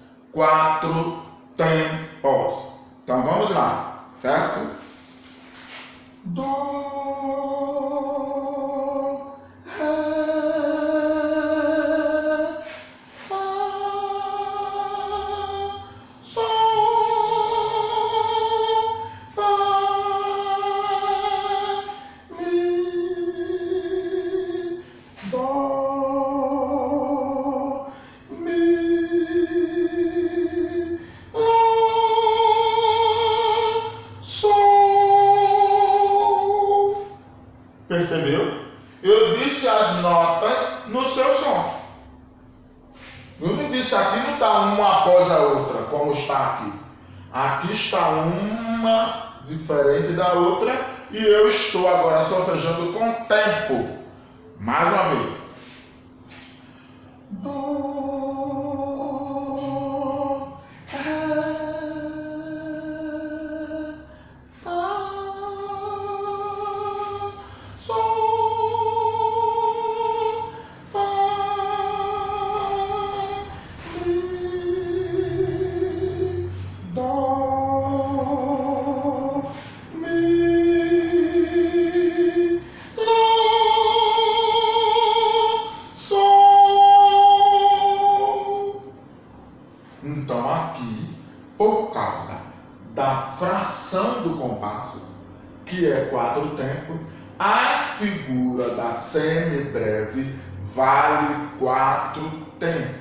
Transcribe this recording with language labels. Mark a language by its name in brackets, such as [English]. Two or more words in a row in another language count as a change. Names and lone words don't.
[Portuguese] 4 tempos. Então vamos lá, certo? Dó, ré, fá, sol, fá, mi, dó, mi, lá, sol. Percebeu? Eu disse as notas no seu som. Eu não disse aqui, não está uma após a outra, como está aqui. Aqui está uma diferente da outra e eu estou agora solfejando com tempo. Mais uma vez. Dó, ré, fá, sol, fá, mi, dó, mi, lá, sol. Então aqui, por causa da fração do compasso, que é 4 tempos, a figura da semibreve vale 4 tempos.